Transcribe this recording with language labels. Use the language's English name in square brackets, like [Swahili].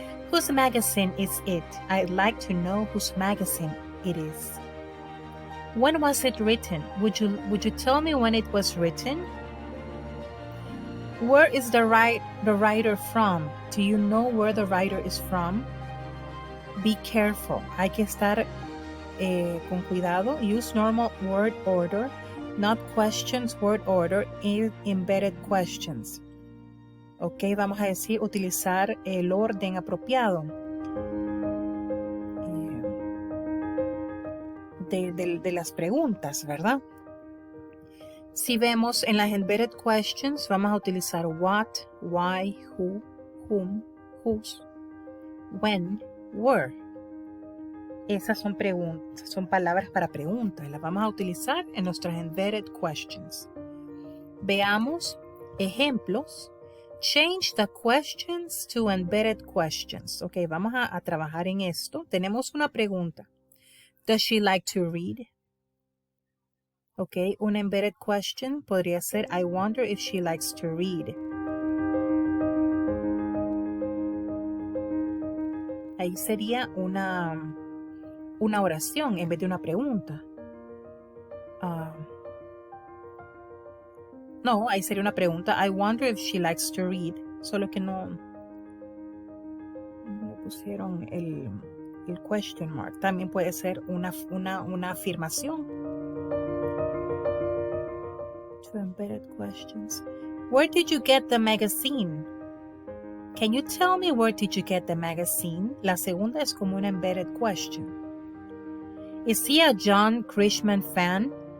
[English] Whose magazine is it? I'd like to know whose magazine it is. When was it written? Would you tell me when it was written? Where is the writer from? Do you know where the writer is from? Be careful. [Spanish] Hay que estar con cuidado. [English] Use normal word order, not questions word order in embedded questions. [Spanish] Ok, vamos a decir utilizar el orden apropiado de las preguntas, ¿verdad? Si vemos en las embedded questions, vamos a utilizar what, why, who, whom, whose, when, where. Esas son preguntas, son palabras para preguntas. Las vamos a utilizar en nuestras embedded questions. Veamos ejemplos. [English] Change the questions to embedded questions. [Spanish] Ok, vamos a trabajar en esto. Tenemos una pregunta. [English] Does she like to read? Ok, [Spanish] una [English] embedded question [Spanish] podría ser [English] I wonder if she likes to read. [Spanish] Ahí sería una oración en vez de una pregunta. No, ahí sería una pregunta. [English] I wonder if she likes to read. [Spanish] Solo que no pusieron el question mark. También puede ser una afirmación. [English] To embedded questions. Where did you get the magazine? Can you tell me where did you get the magazine? [Spanish] La segunda es como una [English] embedded question. Is he a John Grisham fan?